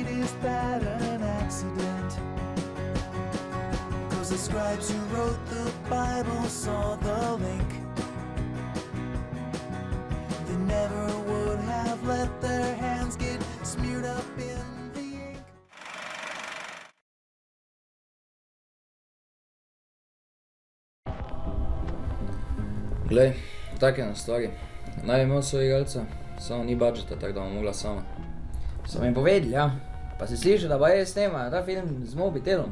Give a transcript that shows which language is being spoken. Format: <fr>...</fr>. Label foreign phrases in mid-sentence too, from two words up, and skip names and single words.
<en>Is that an accident? The scribes who wrote the Bible saw the link. They never would have let their hands get smeared up in the ink.</en> <sl>Glej, take na stvari. Naj imel svoj igralca, samo ni budžeta, tako da bom mogla sama. So mi povedali, ja. Pa si slišal, da pa je snema ta film z Mobitelom?</sl>